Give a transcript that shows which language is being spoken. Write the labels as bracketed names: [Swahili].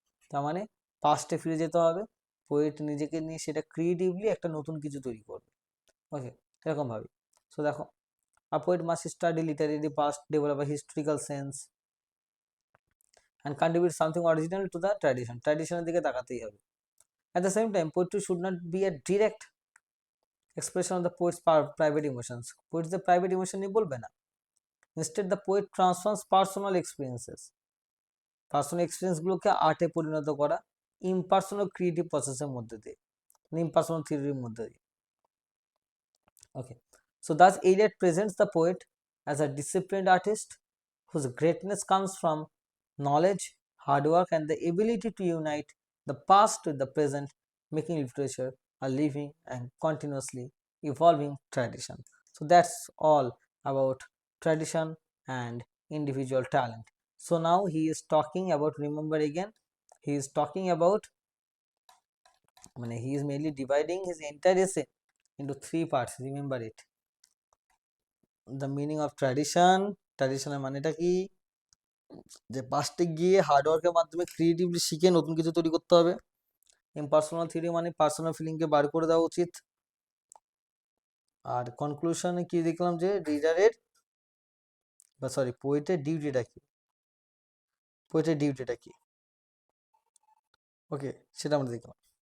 [Bangla] তার মানে পাস্টে ফিরে যেতে হবে, পোয়েট নিজেকে নিয়ে সেটা ক্রিয়েটিভলি একটা নতুন কিছু তৈরি করবে। ওকে, এরকম ভাবে। [English] So দেখো, a poet must study literary past, develop a historical sense and contribute something original to the tradition. [Bangla] ট্র্যাডিশনের দিকে তাকাতেই হবে। [English] At the same time, poetry should not be a direct expression of the poet's private emotions. Poets the private emotion [Bangla] নিয়ে বলবে না। [English] Instead, the poet transforms personal experiences, [Bangla] গুলোকে আর্টে পরিণত করা impersonal creative প্রসেসের মধ্যে দিয়ে, ইম্পার্সোনাল থিওরির মধ্যে দিয়ে। [English] Okay, so thus Eliot presents the poet as a disciplined artist whose greatness comes from knowledge, hard work, and the ability to unite the past with the present, making literature a living and continuously evolving tradition. So that's all about tradition and individual talent. So now he is talking about, remember again, he is talking about, he is mainly dividing his entire essay into 3 parts. Remember it. The meaning of tradition. [Bangla] ট্র্যাডিশনের মানেটা কি? যে পাস্টে গিয়ে হার্ডওয়ার্কের মাধ্যমে creatively শিখে নতুন কিছু তৈরি করতে হবে। ইম্পার্সোনাল থিওরি মানে পার্সোনাল ফিলিংকে বার করে দেওয়া উচিত। আর কনক্লুশনে কি দেখলাম যে রিডারের পোয়েটের ডিউটিটা কি, ওকে, সেটা আমরা দেখলাম।